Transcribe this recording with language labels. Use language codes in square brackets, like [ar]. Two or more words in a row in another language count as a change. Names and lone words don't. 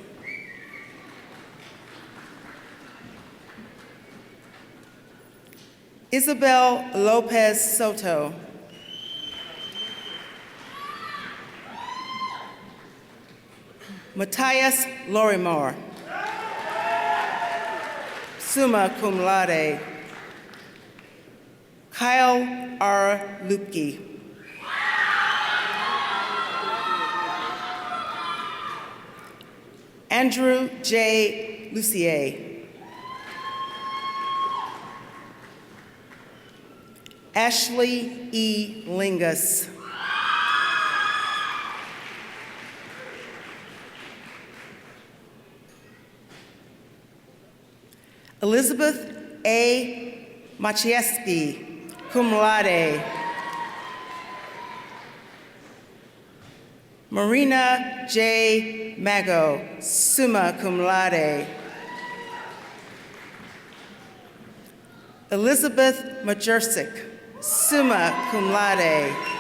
[en] Isabel Lopez Soto. Matthias Lorimore, [la] summa cum laude. [en] Kyle R. Lupke. Andrew J. Lucier. Ashley E. Lingus. Elizabeth A. Maciejewski, [la] cum laude. [en] Marina J. Mago, [la] summa cum laude. [en] Elizabeth Majersic, [la] summa cum laude.